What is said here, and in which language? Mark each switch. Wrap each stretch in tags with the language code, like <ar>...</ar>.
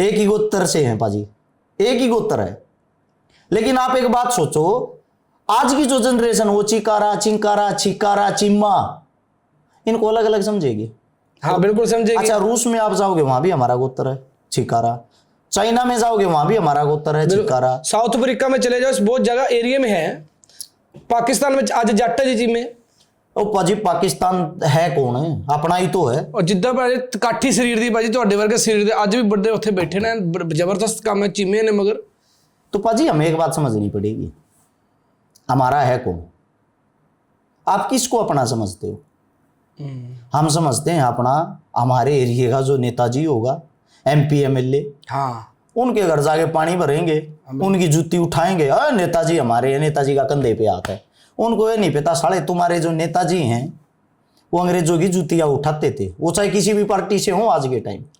<hi>एक ही गोत्र से हैं पाजी, एक ही गोत्र है। लेकिन आप एक बात सोचो, आज की जो जनरेशन वो चिकारा, चिंकारा, छिकारा, चिम्मा इनको अलग अलग समझेगी। हाँ, बिल्कुल समझेगी। अच्छा, रूस में आप जाओगे वहां भी हमारा गोत्र है छिकारा। चाइना में जाओगे वहां भी हमारा गोत्र है छिकारा। साउथ अफ्रीका में चले जाओ, बहुत जगह एरिया में है। पाकिस्तान में आज जाट जी में,</hi> <pa>ਉਹ ਭਾਜੀ ਪਾਕਿਸਤਾਨ ਹੈ ਕੌਣ ਹੈ ਆਪਣਾ ਹੀ</pa> <hi>तो है</hi> <pa>ਔਰ ਜਿੱਦਾਂ ਭਾਜੀ ਕਾਠੀ ਸਰੀਰ ਦੀ ਭਾਜੀ ਤੁਹਾਡੇ ਵਰਗੇ ਸਰੀਰ ਦੇ ਅੱਜ ਵੀ ਵੱਡੇ ਉੱਥੇ ਬੈਠੇ ਨੇ ਜ਼ਬਰਦਸਤ ਕੰਮ ਹੈ ਚੀਮੇ ਨੇ ਮਗਰ</pa> <hi>तो पाजी हमें एक बात समझनी पड़ेगी हमारा है कौन आप किसको अपना समझते हो हम समझते हैं अपना हमारे एरिया का जो नेताजी होगा MP MLA हाँ उनके घर जाके पानी भरेंगे उनकी जूती उठाएंगे नेताजी हमारे हैं नेताजी का कंधे पे आता है उनको ये नहीं पता साले तुम्हारे जो नेताजी हैं वो अंग्रेजों की जूतियां उठाते थे वो चाहे किसी भी पार्टी से हो आज के टाइम</hi>